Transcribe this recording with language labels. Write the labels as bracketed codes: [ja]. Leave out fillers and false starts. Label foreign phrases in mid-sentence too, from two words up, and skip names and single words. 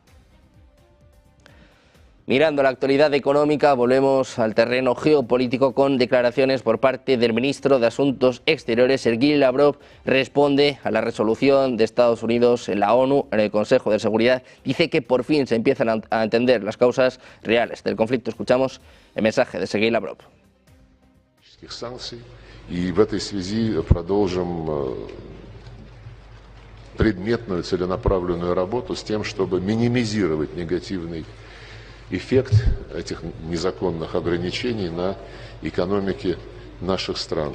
[es] Mirando la actualidad económica, volvemos al terreno geopolítico con declaraciones por parte del ministro de Asuntos Exteriores, Sergei Lavrov. Responde a la resolución de Estados Unidos en la ONU, en el Consejo de Seguridad. Dice que por fin se empiezan a entender las causas reales del conflicto. Escuchamos el mensaje de Sergei Lavrov. [ru] И в этой связи продолжим предметную целенаправленную работу с тем, чтобы минимизировать негативный эффект этих незаконных ограничений на экономике наших стран.